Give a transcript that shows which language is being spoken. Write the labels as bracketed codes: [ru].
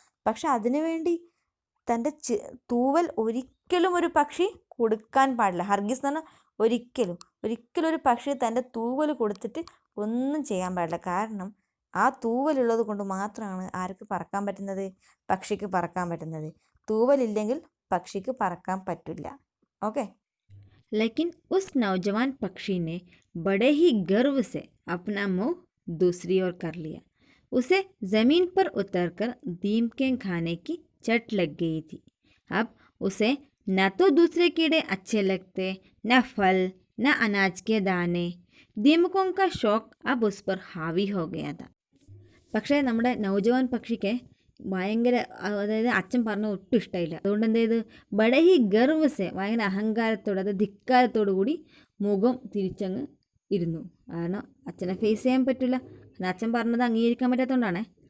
[ml] പക്ഷെ അതിനുവേണ്ടി തൻ്റെ തൂവൽ ഒരിക്കലും ഒരു പക്ഷി കൊടുക്കാൻ പാടില്ല. ഹർഗിസ് എന്ന് പറഞ്ഞാൽ ഒരിക്കലും ഒരു പക്ഷി തൻ്റെ തൂവൽ കൊടുത്തിട്ട് ഒന്നും ചെയ്യാൻ പാടില്ല. കാരണം ആ തൂവലുള്ളത് കൊണ്ട് മാത്രമാണ് ആർക്ക് പറക്കാൻ പറ്റുന്നത്? പക്ഷിക്ക് പറക്കാൻ പറ്റുന്നത്. തൂവലില്ലെങ്കിൽ പക്ഷിക്ക് പറക്കാൻ പറ്റില്ല. ഓക്കെ. [hi] लेकिन उस नौजवान पक्षी ने बड़े ही गर्व से अपना मुंह दूसरी ओर कर लिया. उसे ज़मीन पर उतरकर दीमकें खाने की चट लग गई थी. अब उसे न तो दूसरे कीड़े अच्छे लगते, न फल, न अनाज के दाने. दीमकों का शौक अब उस पर हावी हो गया था. [ml] പക്ഷേ നമ്മുടെ നൗജവാൻ പക്ഷിക്ക് ഭയങ്കര, അതായത് അച്ഛൻ പറഞ്ഞ ഒട്ടും ഇഷ്ടമായില്ല. അതുകൊണ്ട് എന്ത് ചെയ്ത് [hi] ബഡഹി ഗർവ്സെ, [ml] ഭയങ്കര അഹങ്കാരത്തോടെ, അത് ധിക്കാരത്തോടു കൂടി മുഖം തിരിച്ചങ്ങ് ഇരുന്നു. കാരണം അച്ഛനെ ഫേസ് ചെയ്യാൻ പറ്റില്ല, അച്ഛൻ പറഞ്ഞത് അംഗീകരിക്കാൻ പറ്റാത്തതുകൊണ്ടാണ്.